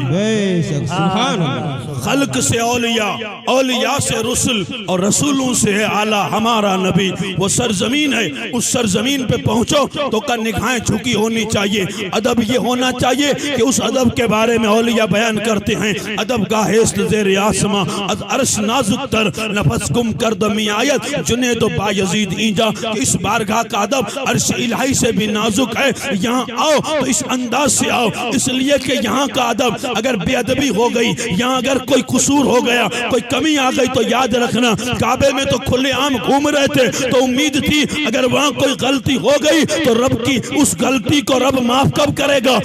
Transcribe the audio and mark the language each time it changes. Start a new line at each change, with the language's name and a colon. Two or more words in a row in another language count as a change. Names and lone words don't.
Urdu: بے شک
Arabic: سبحان اللہ۔
Urdu: خلق سے اولیاء، اولیاء سے رسل، اور رسولوں سے ہے اعلیٰ ہمارا نبی۔ وہ سرزمین ہے، اس سرزمین پہ پہنچو تو کا نگاہیں جھکی ہونی چاہیے۔ ادب یہ ہونا چاہیے کہ اس ادب کے بارے میں اولیاء بیان کرتے ہیں،
Persian: ادب گاہست زیر آسماں، از عرش نازک تر، نفس گم کر دمی آیت، جنید و بایزید اینجا۔
Urdu: کہ اس بارگاہ کا ادب عرش الہی سے بھی نازک ہے۔ یہاں آؤ تو اس انداز سے آؤ، اس لیے کہ یہاں کا ادب اگر بے ادبی ہو گئی، یہاں اگر کوئی قصور ہو گیا، کوئی کمی آ گئی تو یاد رکھنا کعبے میں تو کھلے عام گھوم رہے تھے تو امید تھی اگر وہاں کوئی غلطی ہو گئی تو رب کی اس غلطی کو رب معاف کب کرے گا؟